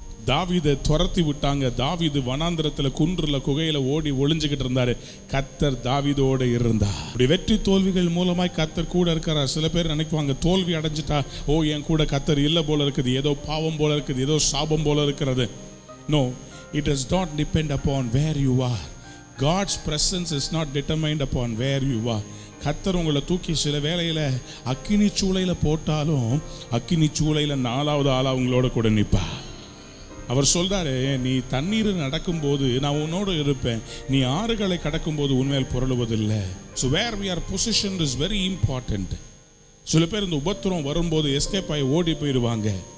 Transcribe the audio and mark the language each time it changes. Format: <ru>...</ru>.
<ta>தாவீதை துரத்தி விட்டாங்க, தாவீது வனாந்திரத்தில் குன்றுல குகையில ஓடி ஒளிஞ்சுக்கிட்டு இருந்தாரு, கர்த்தர் தாவீதோடு இருந்தார். இப்படி வெற்றி தோல்விகள் மூலமாய் கர்த்தர் கூட இருக்கிறார். சில பேர் நினைக்குவாங்க தோல்வி அடைஞ்சிட்டா ஓ என் கூட கர்த்தர் இல்லை போல இருக்குது, ஏதோ பாவம் போல இருக்குது, ஏதோ சாபம் போல இருக்கிறது.</ta> <en>No, it does not depend upon where you are. God's presence is not determined upon where you are.</en> <ta>கர்த்தர் உங்களை தூக்கி சில வேளையில அக்கினி சூளையில போட்டாலும் அக்கினி சூளையில 4வது ஆளா உங்களோட கூட நிற்பா. அவர் சொல்றாரு, நீ தண்ணீர் நடக்கும்போது நான் உன்னோடு இருப்பேன், நீ ஆறுகளை கடக்கும்போது உண்மையில் புரளுவதில்லை.</ta> <en>So where we are positioned is very important.</en> <ta>சில பேர் இந்த உபத்திரம் வரும்போது எஸ்கேப் ஆகி ஓடி போயிடுவாங்க.</ta>